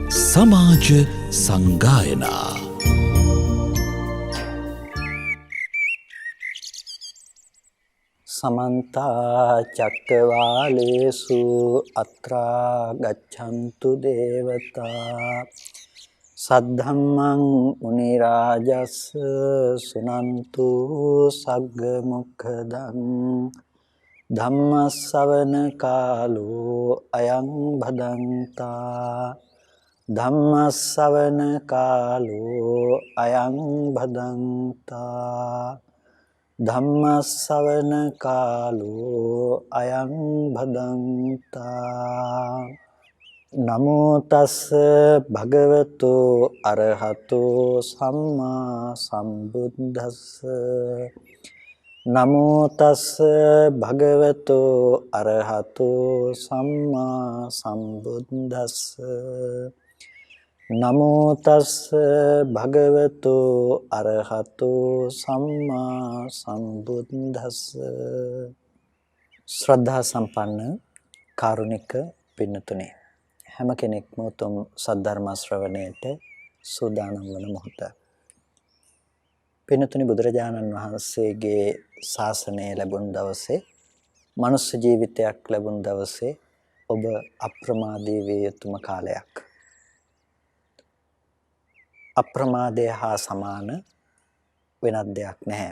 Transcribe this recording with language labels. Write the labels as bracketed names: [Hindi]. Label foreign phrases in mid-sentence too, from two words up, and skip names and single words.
[Sinhala] සමාජ සංගායනා [Pali] समन्त चक्रवालेषु अत्रा गच्छन्तु देवता सद्धम्मं मुनिराजस् सुनन्तु सग्ग मुखदं धम्मස්සවන කාලෝ අයං භදන්තා ධම්මස්සවන කාලෝ අයං භදන්තා ධම්මස්සවන කාලෝ අයං භදන්තා නමෝ තස් භගවතු අරහතෝ සම්මා සම්බුද්දස්ස නමෝ තස් භගවතු අරහතෝ සම්මා සම්බුද්දස්ස නමෝ තස් භගවතු අරහතෝ සම්මා සම්බුද්දස්ස [Sinhala] ශ්‍රද්ධා සම්පන්න කාරුණික පින්නතුනේ හැම කෙනෙක්ම උතුම් සද්ධර්ම ශ්‍රවණයට සූදානම් වන මොහොත පින්නතුනි බුදුරජාණන් වහන්සේගේ ශාසනය ලැබුණ දවසේ මනුස්ස ජීවිතයක් ලැබුණ දවසේ ඔබ අප්‍රමාදී වේ යුතුම කාලයක් අප්‍රමාදය හා සමාන වෙනත් දෙයක් නැහැ.